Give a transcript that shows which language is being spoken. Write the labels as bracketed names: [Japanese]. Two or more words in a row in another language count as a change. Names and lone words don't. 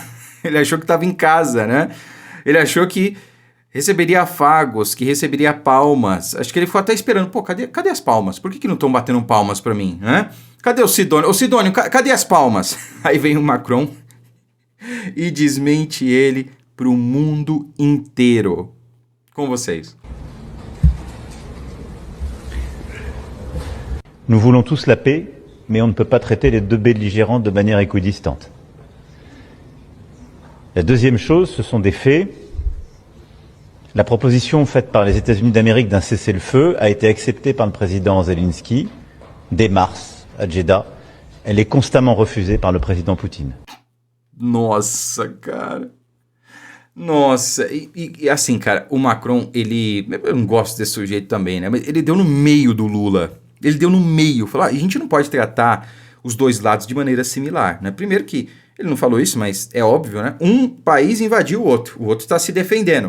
[Portuguese] Ele achou que estava em casa, né? Ele achou que receberia afagos, que receberia palmas. Acho que ele ficou até esperando. Pô, cadê as palmas? Por que não estão batendo palmas para mim, né? Cadê o Sidônio? Ô Sidônio, cadê as palmas? Aí vem o Macron e desmente ele pro mundo inteiro. Com vocês. [French] Nous voulons tous la paix, mais on ne peut pas traiter les deux belligérants de manière équidistante. La deuxième chose, ce sont des faits. La proposition faite par les États-Unis d'Amérique d'un cessez-le-feu a été acceptée par le président Zelensky dès mars à Jeddah. Elle est constamment refusée par le président Poutine. [Portuguese] Nossa, cara. Nossa, e assim, cara, o Macron, eu não gosto desse sujeito também, né? Mas ele deu no meio do Lula. Ele deu no meio. Falou, a gente não pode tratar os dois lados de maneira similar, né? Primeiro que, ele não falou isso, mas é óbvio, né? Um país invadiu o outro está se defendendo.